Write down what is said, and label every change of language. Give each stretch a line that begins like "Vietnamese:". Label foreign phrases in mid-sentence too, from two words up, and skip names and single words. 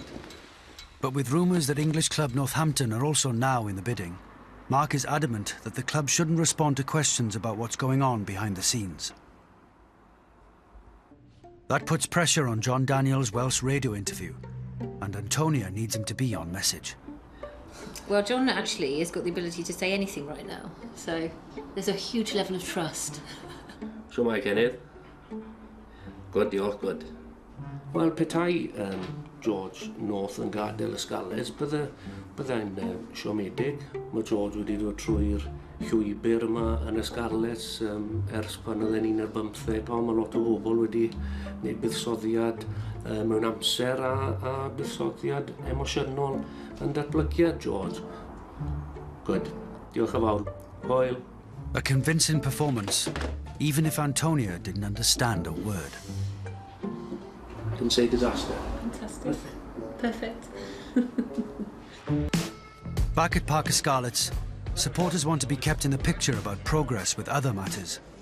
English: But with rumours that English club Northampton are also now in the bidding, Mark is adamant that the club shouldn't respond to questions about what's going on behind the scenes. That puts pressure on John Daniel's Welsh radio interview, and Antonia needs him to be on message. Well, John actually has got the ability to say anything right now, so there's a huge level of trust. So mae Kenneth. Good, diolch, good.
Welsh: Wel, petai George North yn gadael y Scarlets, byddai'n siomedig. Mae George wedi dod trwy'r llwybr yma yn y Scarlets ers pan oedd ni'n ar 15, pan mae lot o bobl wedi gwneud buddsoddiad mewn amser a buddsoddiad emosiynol yn datblygiad George. Good. Diolch yn fawr. Hwyl.
English: A convincing performance, even if Antonia didn't understand a word. Didn't say disaster. Fantastic. Perfect. Back at Parker Scarlets, supporters want to be kept in the picture about progress with other matters.